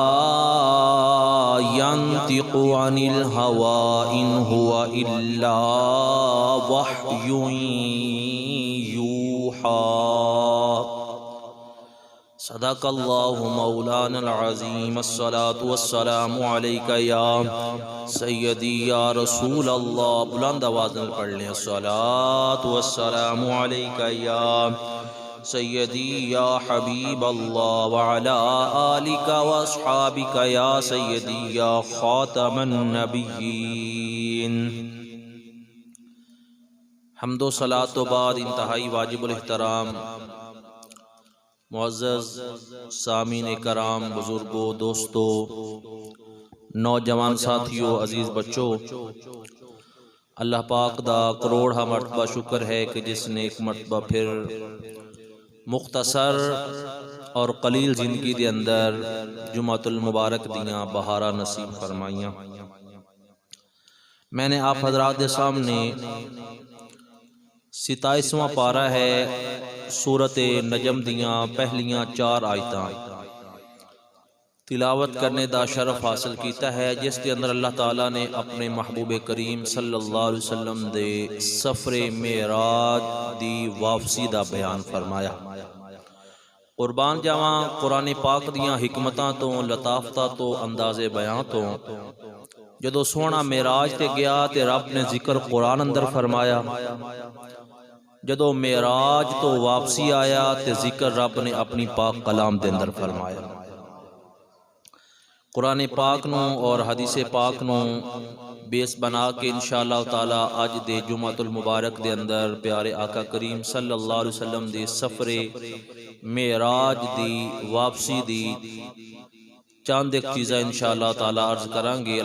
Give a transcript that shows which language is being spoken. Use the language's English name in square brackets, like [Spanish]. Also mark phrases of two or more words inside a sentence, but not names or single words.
[Arabic] ينطق عن الهوى إن هو إلا وحي يوحى صدق الله مولانا العظيم الصلاة والسلام عليك يا سيدي يا رسول الله [Urdu] بلند آواز میں پڑھ لیں [Arabic] الصلاة والسلام عليك يا سیدی یا حبیب اللہ وعلا آلک واصحابک یا سیدی یا خاتم النبیین۔ [Urdu] حمد و صلاۃ و بعد انتہائی واجب الاحترام معزز سامعین کرام، بزرگوں، دوستوں، نوجوان ساتھیوں، عزیز بچوں، [Punjabi] اللہ پاک دا کروڑا مرتبہ شکر ہے کہ [Urdu] جس نے ایک مرتبہ پھر مختصر اور قلیل زندگی [Punjabi] دے اندر جمعۃ المبارک دیاں بہارا نصیب فرمائیاں۔ [Urdu] میں نے آپ حضرات کے سامنے 27واں پارہ ہے [Punjabi] سورۃ نجم دیاں پہلیاں 4 آیتاں تلاوت کرنے دا شرف حاصل کیتا ہے، [Urdu] جس کے اندر اللہ تعالیٰ نے اپنے محبوب کریم [Arabic] صلی اللہ علیہ وسلم [Punjabi] دے سفر معراج دی واپسی دا بیان فرمایا۔ قربان جاواں قرآن پاک دیاں حکمتاں تو، لطافتاں تو، انداز بیان تو، جدو سونا معراج تے گیا تے رب نے ذکر قرآن اندر فرمایا، جدو معراج تو واپسی آیا تے ذکر رب نے اپنی پاک کلام دے اندر فرمایا۔ قرآن پاک نو اور حدیث پاک نو بیس بنا کے [Arabic] انشاءاللہ تعالی [Punjabi] اج دے جمعۃ المبارک دے اندر پیارے آقا کریم [Arabic] صلی اللہ علیہ وسلم [Punjabi] دے سفر معراج دی واپسی دی [Urdu] چاند ایک چیزیں [Arabic] انشاءاللہ تعالی [Urdu] عرض کریں گے۔